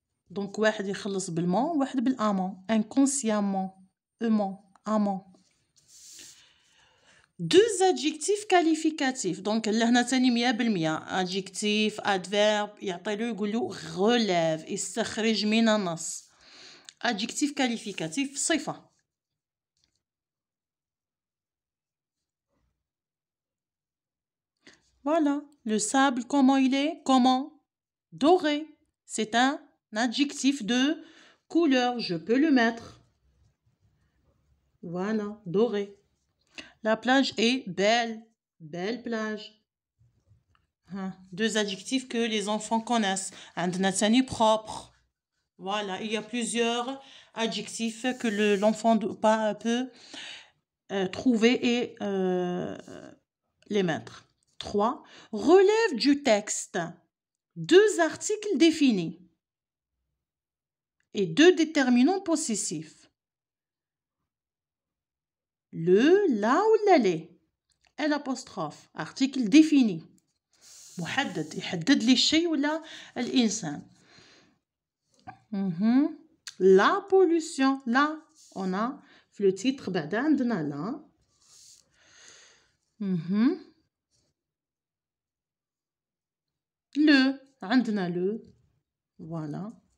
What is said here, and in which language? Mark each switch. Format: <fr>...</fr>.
<fr>Donc,</fr> <ar>واحد يخلص بالمون واحد بالامون.</ar> <fr>Inconsciemment. Amont. Deux adjectifs qualificatifs. Donc,</fr> <ar>لهنا تاني 100%.</ar> <fr>Adjectif, adverbe,</fr> <ar>يعطيلو يقولو</ar> <fr>relève,</fr> <ar>يستخرج من النص.</ar> <fr>Adjectif qualificatif,</fr> <ar>صفة.</ar> <fr>Voilà. Le sable, comment il est? Comment? Doré. C'est un adjectif de couleur. Je peux le mettre. Voilà, doré. La plage est belle. Belle plage. Deux adjectifs que les enfants connaissent.</fr> <ar>عندنا تاني propre.</ar> <fr>Voilà, il y a plusieurs adjectifs que l'enfant peut trouver et les mettre. 3. Relève du texte. 2 articles définis et 2 déterminants possessifs. Le, la ou l'allé. L'apostrophe. Article défini.</fr> <ar>محدد يحدد لي الشيء ولا الإنسان.</ar> <fr>La pollution. Là, on a</fr> <ar>في</ar> <fr>le titre</fr> <ar>بعدا عندنا</ar> <fr>là. Le.</fr> <ar>عندنا</ar> <fr>le. Voilà.</fr>